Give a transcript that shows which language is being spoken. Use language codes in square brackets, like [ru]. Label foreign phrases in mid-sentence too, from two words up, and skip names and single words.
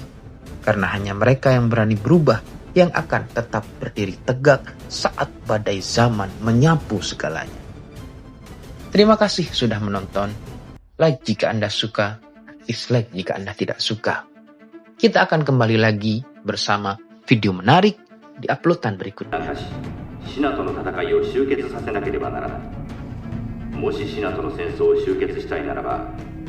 [id] Karena hanya mereka yang berani berubah yang akan tetap berdiri tegak saat badai zaman menyapu segalanya. Terima kasih sudah menonton. Like jika Anda suka, dislike jika Anda tidak suka. Kita akan kembali lagi bersama video menarik di uploadan berikutnya. [ja] シナとの戦いを終結させなければならない。もしシナとの戦争を終結したいならば